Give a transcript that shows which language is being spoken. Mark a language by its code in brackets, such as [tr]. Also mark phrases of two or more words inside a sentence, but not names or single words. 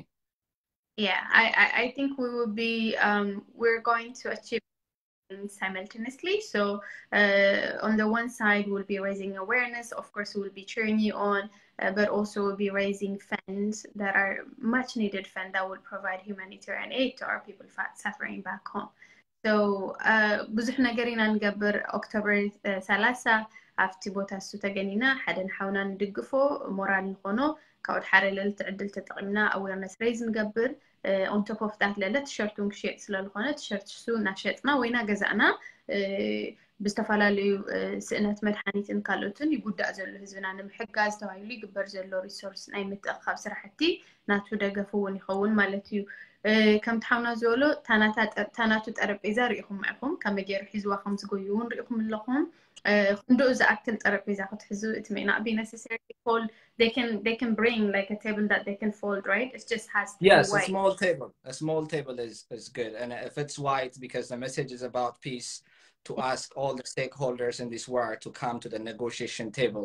[en] Yeah, I think we will be we're going to achieve simultaneously. So on the one side we'll be raising awareness, of course we'll be cheering you on, but also we'll be raising funds that are much needed funds that will provide humanitarian aid to our people suffering back home. [ti] So ብዙሕ ነገር ኢና ንገብር ኦክቶበር 30 ኣብቲ ቦታ እሱ ተገኒና ሓደ ንሓውና ንድግፎ ሞራል ንኾኖ ካብኡ ሓደ ልዕልቲ ዕድል ተጠቒምና [en] awareness raise [ti] ንገብር [en] on top of that [ti] ለለ ቲሸርቱን ክሽየጥ ስለዝኾነ ቲሸርት እሱ እናሸጥና ወይና ገዛእና ብዝተፈላለዩ ስእነት መድሓኒትን ካልኦትን ይጉዳእ ዘሎ ህዝብና ንምሕጋዝ ተባሂሉ ይግበር ዘሎ ሪሶርስ ናይ ምትእኻብ ስራሕቲ ናቱ ደገፍ እውን ይኸውን ማለት እዩ ከም ተሓውና ዝበሎ ታናቱ ጠረጴዛ ርኢኹም ማይኹም ከመይ ገይሩ ሒዝዋ ከም ዝጎዩ እውን ርኢኹም ኣለኹም ክንድኡ ዝኣክል ጠረጴዛ ክትሕዙ [en] it may not be necessarily fold they can bring like a table that they can fold, right? It just has to be white. A small table is good, and if it's white, because the message is about peace, to ask all the stakeholders in this war to come to the negotiation table.